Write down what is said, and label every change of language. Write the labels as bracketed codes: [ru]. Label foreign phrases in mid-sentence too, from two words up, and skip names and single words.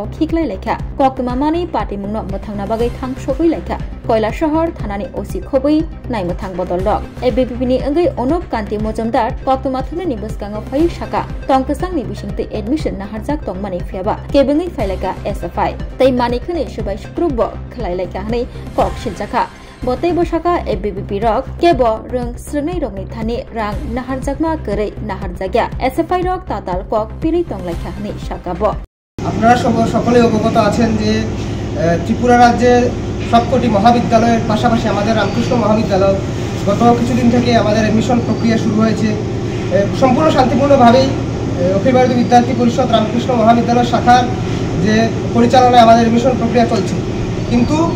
[trp] khiklai laikha kokmamani party mungno mothangna bagai thang sokoi laikha Koilashahar thanani OC khobui naimuthang bodol rok ABBP ni angai Onup Kanti Mojumdar koktumathune ni buskango phai saka tongkasang ni bisingte admission naharjak tongmani fiaba kebengai failaka SFI tei manikhune subai sukrubo khlailaika hanai kokshil jaka Botai bosaka ABBP rok kebo rengsrengnai rokni thani rang naharjakma korei naharjagya SFI rok tatal kok piri tonglaika hanai sakabo [bn] আপনারা সকলে অবগত আছেন যে ত্রিপুরা রাজ্যের সবকটি মহাবিদ্যালয়ের পাশাপাশি আমাদের রামকৃষ্ণ মহাবিদ্যালয় গত কিছুদিন থেকে আমাদের অ্যাডমিশন প্রক্রিয়া শুরু হয়েছে সম্পূর্ণ শান্তিপূর্ণভাবেই অখিল ভারতীয় বিদ্যার্থী পরিষদ রামকৃষ্ণ মহাবিদ্যালয় শাখার যে পরিচালনায় আমাদের অ্যাডমিশন প্রক্রিয়া চলছে কিন্তু